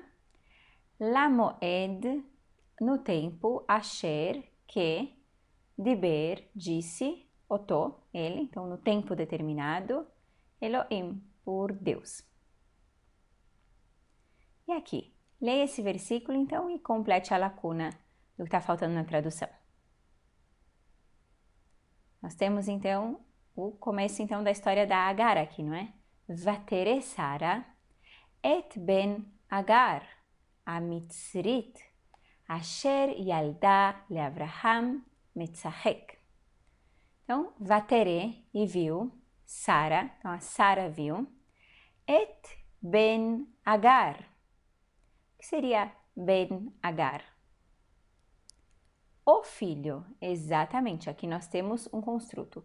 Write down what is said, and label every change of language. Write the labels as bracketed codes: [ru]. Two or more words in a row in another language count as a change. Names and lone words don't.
[pt] Lamoed, no tempo, asher, que, diber, disse, otô, ele, então no tempo determinado, Elohim, por Deus. E aqui, leia esse versículo então e complete a lacuna do que está faltando na tradução. Nós temos então o começo então da história da Agar aqui, não é? [he] ותרא שרה את בן הגר, המצרית, אשר ילדה לאברהם מצחק. [pt] Então, vatere, e viu, Sara, então a Sara viu, [he] את בן הגר. [pt] O que seria ben Agar? O filho, exatamente, aqui nós temos um construto.